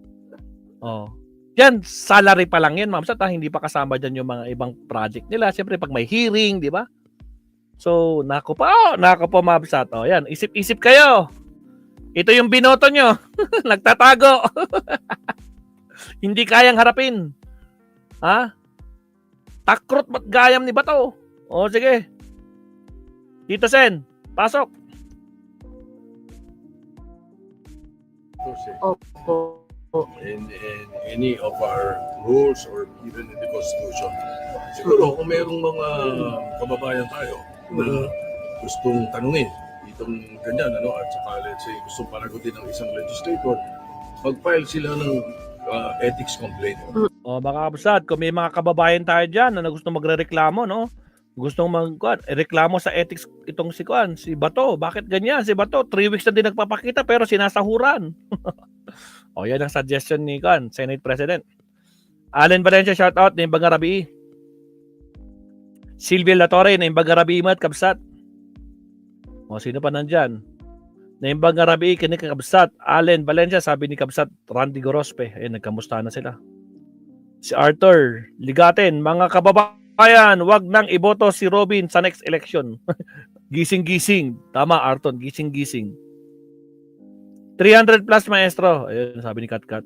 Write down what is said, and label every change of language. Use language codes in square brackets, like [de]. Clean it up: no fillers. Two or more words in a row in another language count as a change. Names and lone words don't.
[tl] Yan, salary pa lang yan, ma'am. Hindi pa kasama dyan yung mga ibang project nila. Siyempre, pag may hearing, di ba? So, nako po, mabsat. Yan, isip-isip kayo. Ito yung binoto nyo. Nagtatago. Hindi kayang harapin. [ilo] Takrot ba't gayam ni Bato? [tl] Sige. Tito Sen, pasok. Opo. [en] In any of our rules or even in the Constitution. [tl] Siguro kung mayroong mga kababayan tayo na gustong tanungin itong ganyan, at saka [en] let's say [tl] gustong panagutin ng isang legislator, mag-file sila ng [en] ethics complaint. [tl] Mga kabsat, kung may mga kababayan tayo dyan na gustong magrereklamo, no? Gustong reklamo sa ethics itong si Bato. Bakit ganyan? Si Bato, 3 weeks na din nagpapakita pero sinasahuran. Yan ang suggestion ni Senate President. [en] Allen Valencia, shout out. [ilo] Naimbang Rabi. Silvia Latorre, naimbang Rabi at kabsat. [tl] O, sino pa nandyan? [ilo] Naimbang Rabi, kinik kabsat. [tl] Allen Valencia, sabi ni kabsat, Randy Gorospe. Ayun, nagkamusta na sila. Si Arthur Ligaten, mga kababayan, wag nang iboto si Robin sa [en] next election. [tl] Gising-gising. Tama, Arton, gising-gising. 300 plus, maestro. Ayun, sabi ni Katkat.